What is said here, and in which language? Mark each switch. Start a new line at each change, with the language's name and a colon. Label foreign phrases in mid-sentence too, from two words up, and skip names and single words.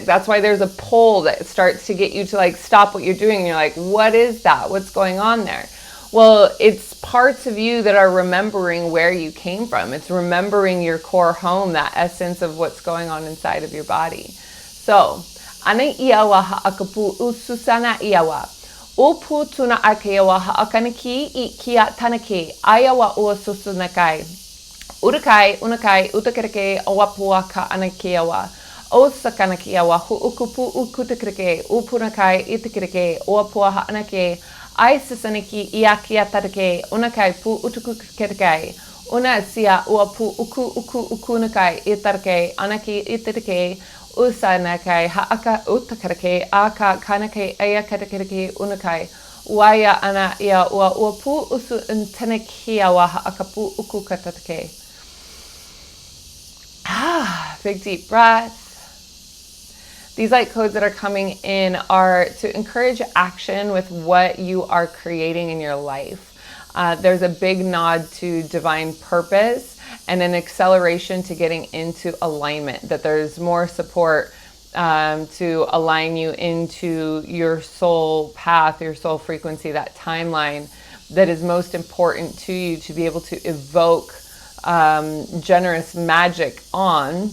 English: That's why there's a pull that starts to get you to like stop what you're doing. And you're like, what is that? What's going on there? Well, it's parts of you that are remembering where you came from. It's remembering your core home, that essence of what's going on inside of your body. So, ana iawa ha'akapu ususana iawa. Upu tuna akeawa ha'akanaki I kia tanaki. Ayawa uasusunakai. Urakai, unakai, utakarake, awapua ka anakiawa. Osakanakiawa, hu'ukupu ukutakarake, upunakai, itakarake, awapua ha'anake. Aisasaniki iakia tarake, unakai pu utukukarakai. Una sia uapu ukunakai, itarake, anaki itarake, usanakai, ha'aka utakarake, aka kanake, ayakatarake, unakai. Waya ana ia uapu usu intanakiawa ha'akapu ukukatarake. Big deep breath. These light codes that are coming in are to encourage action with what you are creating in your life. There's a big nod to divine purpose and an acceleration to getting into alignment, that there's more support to align you into your soul path, your soul frequency, that timeline that is most important to you to be able to evoke generous magic on.